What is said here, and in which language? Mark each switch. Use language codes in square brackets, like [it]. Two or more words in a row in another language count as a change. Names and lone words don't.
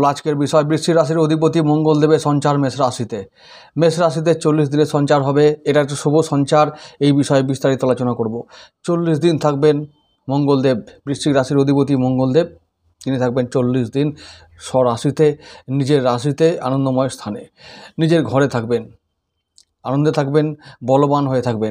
[bn] আজকের বিষয় বৃশ্চিক রাশির অধিপতি মঙ্গলদেবের সঞ্চার মেষ রাশিতে 40 দিনের সঞ্চার হবে। এটা একটা শুভ সঞ্চার। এই বিষয়ে বিস্তারিত আলোচনা করব। 40 দিন থাকবেন মঙ্গলদেব, বৃশ্চিক রাশির অধিপতি মঙ্গলদেব। তিনি থাকবেন 40 দিন স্বরাশিতে, নিজের রাশিতে, আনন্দময় স্থানে, নিজের ঘরে থাকবেন, আনন্দে থাকবেন, বলবান হয়ে থাকবেন।